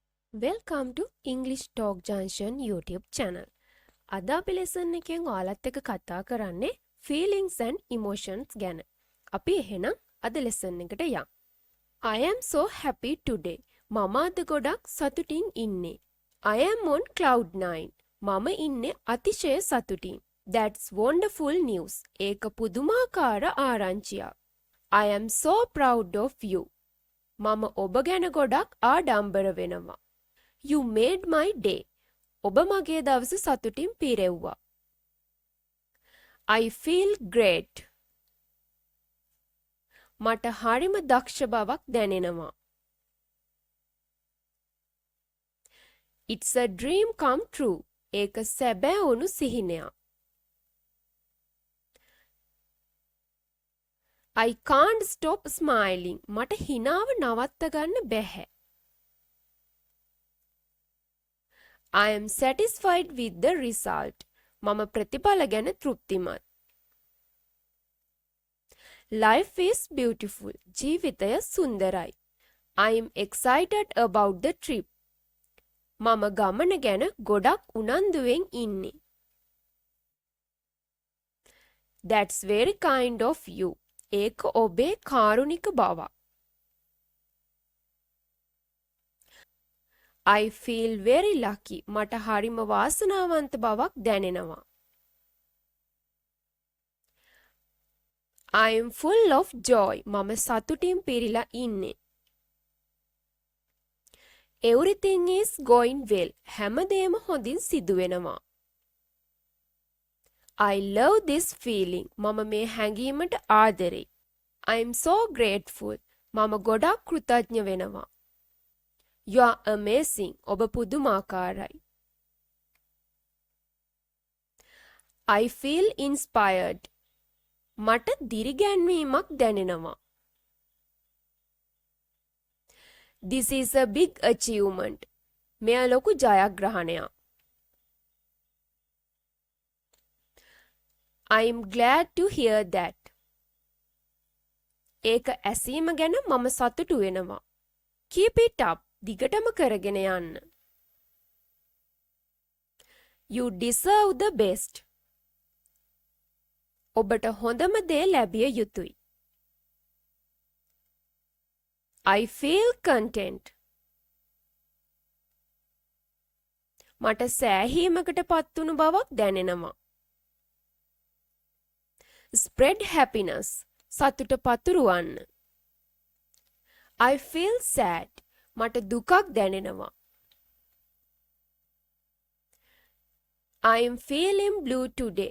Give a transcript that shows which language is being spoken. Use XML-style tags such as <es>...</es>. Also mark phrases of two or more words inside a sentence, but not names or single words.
<en>Welcome to English Talk Junction YouTube channel.</en> <si>අද අපි lesson එකෙන් ඔයාලත් එක්ක කතා කරන්නේ</si> <en>feelings and emotions</en> <si>ගැන. අපි එහෙනම් අද lesson එකට යමු.</si> <en>I am so happy today.</en> <si>මම අද ගොඩක් සතුටින් ඉන්නේ.</si> <en>I am on cloud 9.</en> <si>මම ඉන්නේ අතිශය සතුටින්.</si> <en>That's wonderful news.</en> <si>ඒක පුදුමාකාර ආරංචියක්.</si> <en>I am so proud of you.</en> <si>මම ඔබ ගැන ගොඩක් ආඩම්බර වෙනවා.</si> <en>You made my day.</en> <si>ඔබ මගේ දවස සතුටින් පිරෙව්වා.</si> <en>I feel great.</en> <si>මට හරිම දක්ෂ බවක් දැනෙනවා.</si> <en>It's a dream come true.</en> <si>ඒක සැබෑ වුණු සිහිනයක්.</si> <en>I can't stop smiling.</en> <si>මට හිනාව නවත්ත ගන්න බැහැ.</si> <en>I am satisfied with the result.</en> <si>මම ප්‍රතිඵල ගැන තෘප්තිමත්.</si> <en>Life is beautiful.</en> <si>ජීවිතය සුන්දරයි.</si> <en>I am excited about the trip.</en> <si>මම ගමන ගැන ගොඩක් උනන්දුවෙන් ඉන්නේ.</si> <en>That's very kind of you.</en> <si>ඒක ඔබේ කාරුණික බවක්.</si> <en>I feel very lucky.</en> <si>මට හරිම වාසනාවන්ත බවක් දැනෙනවා.</si> <en>I am full of joy.</en> <si>මම සතුටින් පිරීලා ඉන්නේ.</si> <en>Everything is going well.</en> <si>හැමදේම හොඳින් සිදු වෙනවා.</si> <en>I love this feeling.</en> <si>මම මේ හැඟීමට ආදරෙයි.</si> <en>I am so grateful.</en> <si>මම ගොඩක් කෘතඥ වෙනවා.</si> <en>You are amazing.</en> <si>ඔබ පුදුමාකාරයි.</si> <en>I feel inspired.</en> <si>මට දිරිගැන්වීමක් දැනෙනවා.</si> <en>This is a big achievement.</en> <si>මෙය ලොකු ජයග්‍රහණයක්.</si> <en>I am glad to hear that.</en> <si>ඒක ඇසීම ගැන මම සතුටු වෙනවා.</si> <en>Keep it up.</en> <si>දිගටම කරගෙන යන්න.</si> <en>You deserve the best.</en> <si>ඔබට හොඳම දේ ලැබිය යුතුයි.</si> <en>I feel content.</en> <si>මට සෑහීමකට පත්වුණු බවක් දැනෙනවා.</si> <en>Spread happiness.</en> <si>සතුට පතුරවන්න.</si> <en>I feel sad.</en> <si>මට දුකක් දැනෙනවා.</si> <en>I am feeling blue today.</en>